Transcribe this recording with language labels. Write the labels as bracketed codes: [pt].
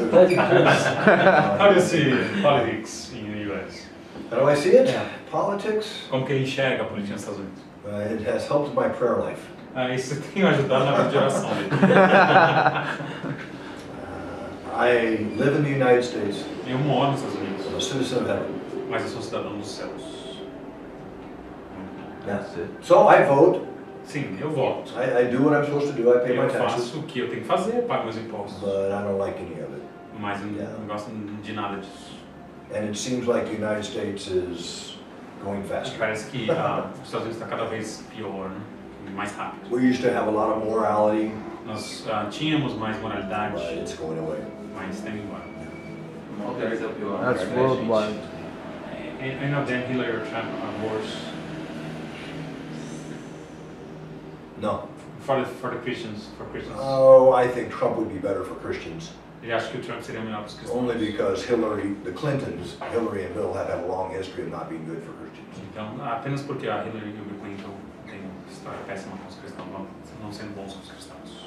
[en] How do you see politics in the U.S.? How do I see it? Politics? [pt] Como que ele enxerga a política nos Estados Unidos? [en] It has helped my prayer life. [pt] Isso tem ajudado na vida de oração dele. [en] I live in the United States. [pt] Eu moro nos Estados Unidos. [en] I'm a citizen of heaven. [pt] Mas eu sou cidadão dos céus. [en] That's it. So I vote. [pt] Sim, eu voto. [en] I do what I'm supposed to do. I pay my [pt] Eu [en] taxes. [pt] faço o que eu tenho que fazer, pago meus impostos. [en] But I don't like any of it. [pt] Mas eu não gosto de nada disso. [en] And it seems like the United States is going faster. [pt] Parece que os Estados Unidos está cada vez pior, mais rápido. [en] We used to have a lot of morality. [pt] Nós tínhamos mais moralidade, But it's going away. mas tem embora. [en] That's worldwide. I know Dan Hillary or Trump are worse. No. For the Christians, Oh, I think Trump would be better for Christians. [pt] Ele acha que o Trump seria melhor para os cristãos. [en] Only because Hillary and Bill have had a long history of not being good for Christians. [pt] Então, apenas porque a Hillary e o Bill Clinton têm uma história péssima com os cristãos, não sendo bons com os cristãos.